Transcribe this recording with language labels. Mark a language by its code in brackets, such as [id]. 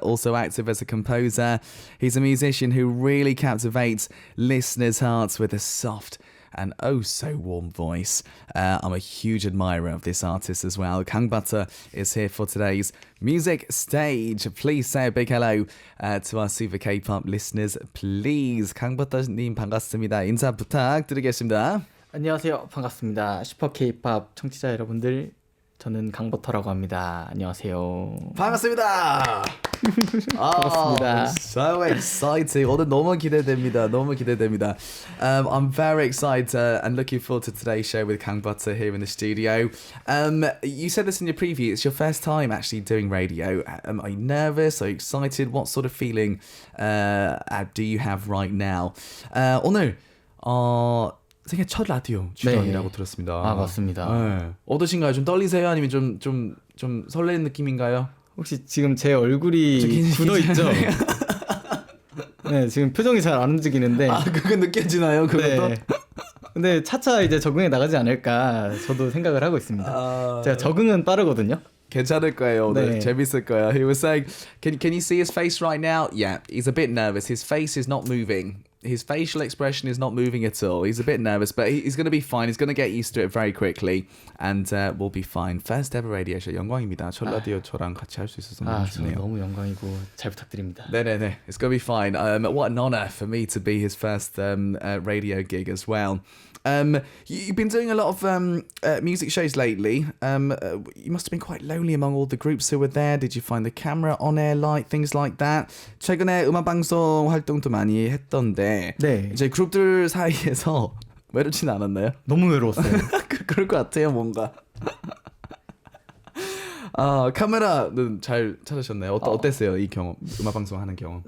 [en] Also active as a composer. He's a musician who really captivates listeners' hearts with a soft and oh so warm voice. I'm a huge admirer of this artist as well. Kang Butter is here for today's music stage. Please say a big hello to our super K-pop listeners, please. [ko] Kang Butter님 반갑습니다. 인사 부탁드리겠습니다. 안녕하세요. 반갑습니다. 슈퍼케이팝 청취자 여러분들, 저는 강버터라고 합니다. 안녕하세요. 반갑습니다. 반갑습니다. [en] So exciting. [ko] 오늘 너무 기대됩니다. 너무 기대됩니다. [en] I'm very excited and looking forward to today's show with Kang Butter here in the studio. You said this in your preview. It's your first time actually doing radio. Are you nervous? Are you excited? What sort of feeling do you have right now? [ko] 오늘 생애 첫 라디오 출연이라고 네. 들었습니다. 아, 맞습니다. 네. 어떠신가요? 좀 떨리세요? 아니면 좀 설레는 느낌인가요? 혹시 지금 제 얼굴이 굳어있죠? 네, 지금 표정이 잘 안 움직이는데. 아, 그거 느껴지나요? 그것도? 네. 근데 차차 이제 적응해 나가지 않을까 저도 생각을 하고 있습니다. 제가 적응은 빠르거든요. 괜찮을 거예요. 오늘 네. 재밌을 거예요. [en] He was saying, can you see his face right now? Yeah, he's a bit nervous. His face is not moving. His facial expression is not moving at all. He's a bit nervous, but he's going to be fine. He's going to get used to it very quickly, and we'll be fine. First ever radio show. [ko] 영광입니다. 첫 라디오 저랑 같이 할 수 있어서 너무 좋네요. 너무 영광이고 잘 부탁드립니다. 네네네. [en] It's going to be fine. What an honor for me to be his first radio gig as well. You've been doing a lot of music shows lately. You must have been quite lonely among all the groups who were there. Did you find the camera on air light, things like that? [ko] 최근에 음악 방송 활동도 많이 했던데 네. 이제 그룹들 사이에서 외롭진 않았나요? 너무 외로웠어요. 그럴 것 같아요, 뭔가. 카메라는 잘 찾으셨나요? 어땠어요, 이 경험? 음악 방송 하는 경험?